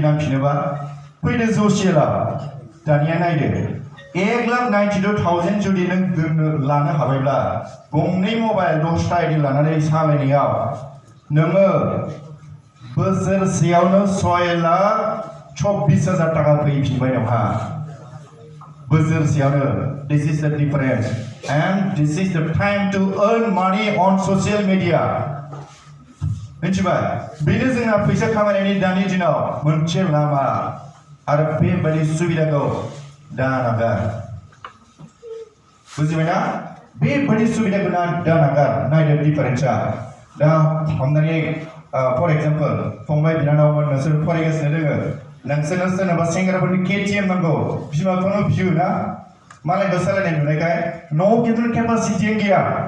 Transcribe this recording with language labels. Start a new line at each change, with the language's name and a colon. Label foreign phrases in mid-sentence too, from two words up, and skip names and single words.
Bodo: नांफिनोबा फैदो जसियेलाव दानिया नायदो 1,92,000 जुदि नों लानो हाबायब्ला गंनै मबाइल 10टा आइडि लानानै सालायनायाव नोङो बोसोरसेयावनो 6,24,000 टाका फैफिनबाय नोंहा बोसोरसेयावनो
English: this is the difference and this is the time to earn money on social media
Bodo: मिथिबाय बेनो जोंना फैसा खामायनायनि दानि दिनाव मोनसे लामा आरो बेबायदि सुबिदाखौ दा नागार बुजिबायना बेबायदि सुबिदाखौ दा नागार नायदो डिफारेन्सआ दा हमनानै
English: for example
Bodo: फंबाय बिनानावमोन नोंसोर फरायगासिनो दोङो नोंसोरनो सोरनोबा सेंग्राफोरनि KTM नांगौ बिमा बिफानाव बियो ना मालायखौ सालायनाय नुनायखाय न'आव खिन्थु केपासिटियानो गैया